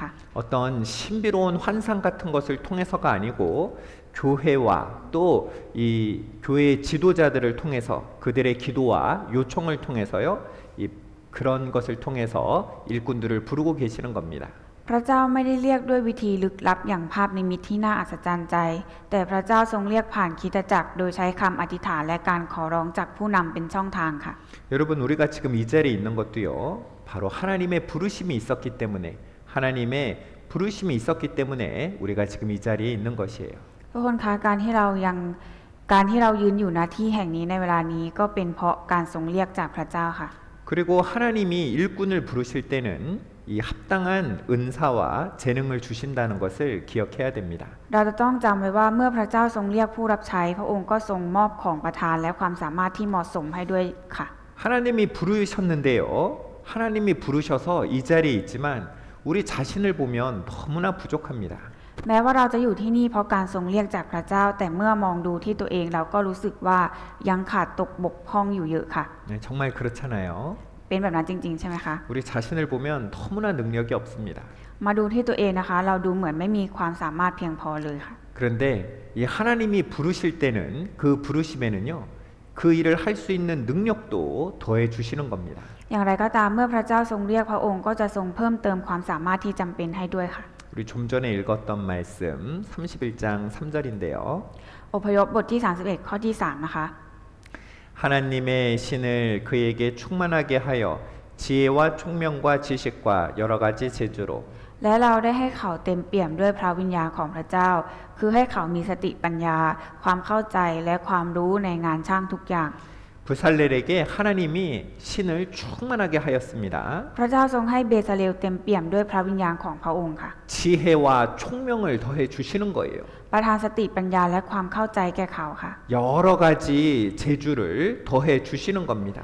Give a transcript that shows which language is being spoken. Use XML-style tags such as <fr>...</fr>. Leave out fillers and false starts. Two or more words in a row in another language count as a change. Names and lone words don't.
<ko>어떤 신비로운 환상 같은 것을 통해서가 아니고 교회와 또 이 교회의 지도자들을 통해서 그들의 기도와 요청을 통해서요 이 그런 것을 통해서 일꾼들을 부르고 계시는 겁니다.</ko> <th>พระเจ้าไม่ได้เรียกด้วยวิธีลึกลับอย่างภาพนิมิตที่น่าอัศจรรย์ใจ แต่พระเจ้าทรงเรียกผ่านคริสตจักรโดยใช้คำอธิษฐานและการขอร้องจากผู้นำเป็นช่องทางค่ะ</th> <ko>여러분 우리가 지금 이 자리에 있는 것도요 바로 하나님의 부르심이 있었기 때문에 하나님의 부르심이 있었기 때문에 우리가 지금 이 자리에 있는 것이에요.</ko> <th>ทุกคนคะการที่เรายืนอยู่ณที่แห่งนี้ในเวลานี้ก็เป็นเพราะการทรงเรียกจากพระเจ้าค่ะ</th> <ko>그리고 하나님이 일꾼을 부르실 때는 이 합당한 은사와 재능을 주신다는 것을 기억해야 됩니다.</ko> <th>เราจะต้องจำไว้ว่าเมื่อพระเจ้าทรงเรียกผู้รับใช้พระองค์ก็ทรงมอบของประทานและความสามารถที่เหมาะสมให้ด้วยค่ะ</th> <ko>하나님이 부르셨는데요. 하나님이 부르셔서 이 자리에 있지만 우리 자신을 보면 너무나 부족합니다.</ko> <th>แม้ว่าเราจะอยู่ที่นี่เพราะการทรงเรียกจากพระเจ้าแต่เมื่อมองดูที่ตัวเองเราก็รู้สึกว่ายังขาดตกบกพร่องอยู่เยอะค่ะ</th> <ko>네, 정말 그렇잖아요.</ko> <th>เป็นแบบนั้นจริงๆใช่ไหมคะ</th> <ko>우리 자신을 보면 너무나 능력이 없습니다.</ko> <th>มาดูที่ตัวเองนะคะ เราดูเหมือนไม่มีความสามารถเพียงพอเลยค่ะ</th> <ko>그런데 이 하나님이 부르실 때는 그 부르심에는요. 그 일을 할 수 있는 능력도 더해 주시는 겁니다.</ko> <th>อย่างไรก็ตามเมื่อพระเจ้าทรงเรียกพระองค์ก็จะทรงเพิ่มเติมความสามารถที่จำเป็นให้ด้วยค่ะ</th> <ko>우리 좀 전에 읽었던 말씀 31장 3절인데요.</ko> <th>อพยพบทที่31ข้อที่3นะคะ</th> <ko>하나님의 신을 그에게 충만하게 하여 지혜와 총명과 지식과 여러 가지 재주로</ko> <th>และเราได้ให้เขาเต็มเปี่ยมด้วยพระวิญญาณของพระเจ้า คือให้เขามีสติปัญญา ความเข้าใจและความรู้ในงานช่างทุกอย่าง</th> <ko>부살렐에게 하나님이 신을 충만하게 하였습니다.</ko> <th>พระเจ้าทรงให้เบซาเลลเต็มเปี่ยมด้วยพระวิญญาณของพระองค์ค่ะ</th> <ko>지혜와 총명을 더해 주시는 거예요.</ko> <th>ประทานสติปัญญาและความเข้าใจแก่เขาค่ะ</th> <ko>여러 가지 재주를 더해 주시는 겁니다.</ko>